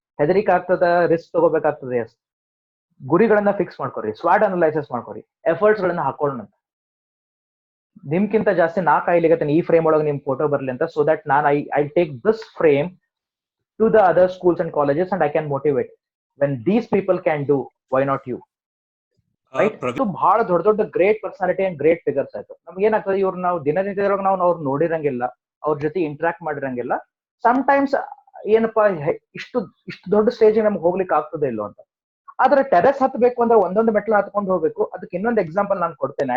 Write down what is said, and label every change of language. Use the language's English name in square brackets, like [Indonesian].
[Kannada] ಹೆದರಿಕೆ ಆಗ್ತದ, risk ತಗೋಬೇಕಾಗ್ತದೆ, S. ಗುರಿಗಳನ್ನ ಫಿಕ್ಸ್ ಮಾಡ್ಕೊರಿ, ಸ್ವಾಟ್ ಅನಲೈಸಿಸ್ ಮಾಡ್ಕೊರಿ, ಎಫರ್ಟ್ಸ್ ಗಳನ್ನ ಹಾಕೊಳ್ಳೋಣ. ನಿಮ್ಗಿಂತ ಜಾಸ್ತಿ ನಾ ಕಾಯ್ಲಿಗತ್ತೇನೆ ಈ ಫ್ರೇಮ್ ಒಳಗೆ ನಿಮ್ ಫೋಟೋ ಬರ್ಲಿ ಅಂತ, [English] So that ನಾನು I take this frame to the other schools and colleges and I can motivate. When these people can do, why not you? Right? [Kannada] So ಬಹಳ ದೊಡ್ಡ ದೊಡ್ಡ [English] great personality and great figures [Kannada] ಆಯ್ತು. ನಮ್ಗೆ ಏನಾಗ್ತದೆ, ಇವ್ರು ನಾವು ದಿನನಿತ್ಯದೊಳಗೆ ನಾವು ಅವ್ರು ನೋಡಿರಂಗಿಲ್ಲ, ಅವ್ರ ಜೊತೆ ಇಂಟ್ರಾಕ್ಟ್ ಮಾಡಿರಂಗಿಲ್ಲ. ಸಮ್ ಟೈಮ್ಸ್ ಏನಪ್ಪಾ ಇಷ್ಟು ದೊಡ್ಡ ಸ್ಟೇಜ್ ನಮ್ಗೆ ಹೋಗ್ಲಿಕ್ಕೆ ಆಗ್ತದೆ ಇಲ್ಲೋ ಅಂತ. ಆದ್ರೆ ಟೆರೆಸ್ ಹತ್ಬೇಕು ಅಂದ್ರೆ ಒಂದೊಂದು ಮೆಟ್ಲು ಹತ್ಕೊಂಡು ಹೋಗ್ಬೇಕು. ಅದಕ್ಕೆ ಇನ್ನೊಂದು ಎಕ್ಸಾಂಪಲ್ ನಾನು ಕೊಡ್ತೇನೆ.